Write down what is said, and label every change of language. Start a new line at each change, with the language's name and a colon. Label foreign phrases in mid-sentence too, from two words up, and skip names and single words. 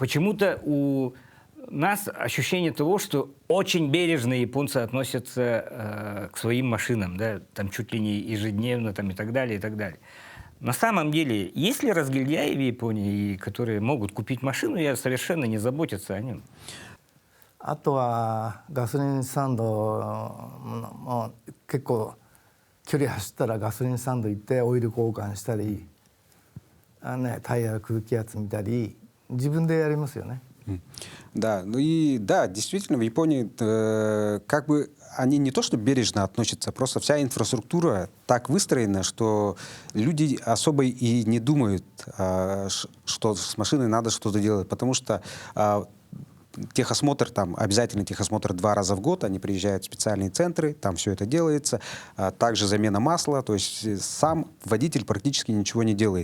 Russian: И почему-то у нас ощущение того, что очень бережно японцы относятся к своим машинам, да, там чуть ли не ежедневно там, и так далее, и так далее. На самом деле, есть ли разгильдяи в Японии, которые могут купить машину и совершенно не заботятся о нем?
Japanese: あとはガソリンスタンドも結構距離走ったらガソリンスタンド行ってオイル交換したり、タイヤ空気圧見たり自分でやりますよね。
Russian: Да, ну и да, действительно, в Японии как бы они не то что бережно относятся, просто вся инфраструктура так выстроена, что люди особо и не думают, что с машиной надо что-то делать, потому что техосмотр, там обязательно техосмотр 2 раза в год, они приезжают в специальные центры, там все это делается, также замена масла, то есть сам водитель практически ничего не делает.